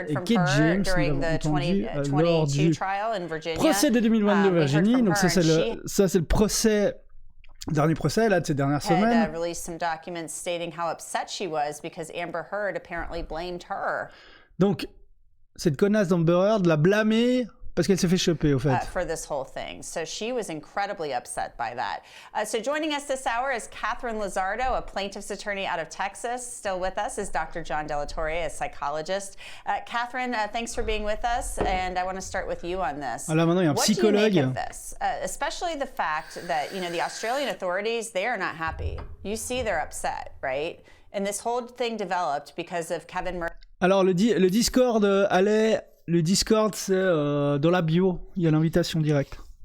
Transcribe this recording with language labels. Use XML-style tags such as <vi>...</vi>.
<fr>Et Kate James, nous avons entendu lors du procès de 2022 de Virginie. Donc ça c'est le procès, dernier procès là de ces dernières semaines. Donc cette connasse d'Amber Heard l'a blâmée parce qu'elle s'est fait choper, au fait.</fr> <en>For this whole thing. So she was incredibly upset by that. So joining us this hour is Catherine Lizardo, a plaintiff's attorney out of Texas. Still with us is Dr. John Delatorre, a psychologist. Catherine, thanks for being with us, and I want to start with you on this.</en> <fr>Alors maintenant, il y a un psychologue.</fr> <en>What do you make of this? Especially the fact that, you know, the Australian authorities, they are not happy. You see they're upset, right? And this whole thing developed because of Kevin Murphy.</en> <fr>Alors le Discord allait... Le Discord, c'est dans la bio, il y a l'invitation directe.</fr>